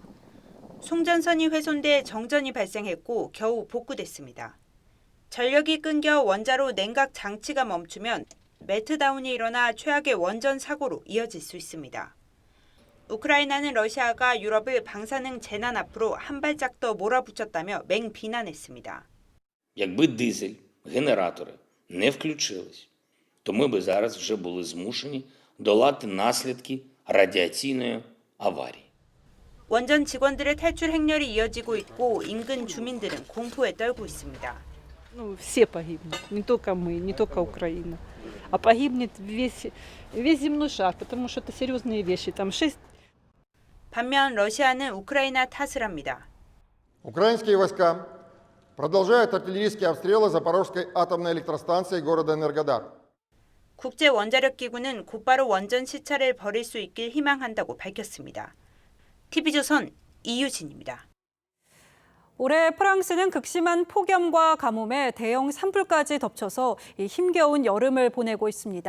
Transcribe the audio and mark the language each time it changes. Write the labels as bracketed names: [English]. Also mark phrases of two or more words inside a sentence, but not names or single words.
[Korean] 송전선이 훼손돼 정전이 발생했고 겨우 복구됐습니다. 전력이 끊겨 원자로 냉각 장치가 멈추면 멜트다운이 일어나 최악의 원전 사고로 이어질 수 있습니다. 우크라이나는 러시아가 유럽을 방사능 재난 앞으로 한 발짝 더 몰아붙였다며 맹비난했습니다. [Ukrainian] Якби дизель, генератори не включились, то ми би зараз вже були змушені долати наслідки радіаційної аварії. [Korean] 원전 직원들의 탈출 행렬이 이어지고 있고 인근 주민들은 공포에 떨고 있습니다. [Russian] Все погибнут, не только мы, не только Украина, а погибнет весь земной шар, потому что это серьезные вещи. Там 6. [Korean] 반면 러시아는 우크라이나 탓을 합니다. [Russian] Украинские войска продолжают артиллерийские обстрелы Запорожской атомной электростанции города Энергодар. [Korean] 국제원자력기구는 곧바로 원전 시찰을 벌일 수 있길 희망한다고 밝혔습니다. TV조선 이유진입니다. 올해 프랑스는 극심한 폭염과 가뭄에 대형 산불까지 덮쳐서 힘겨운 여름을 보내고 있습니다.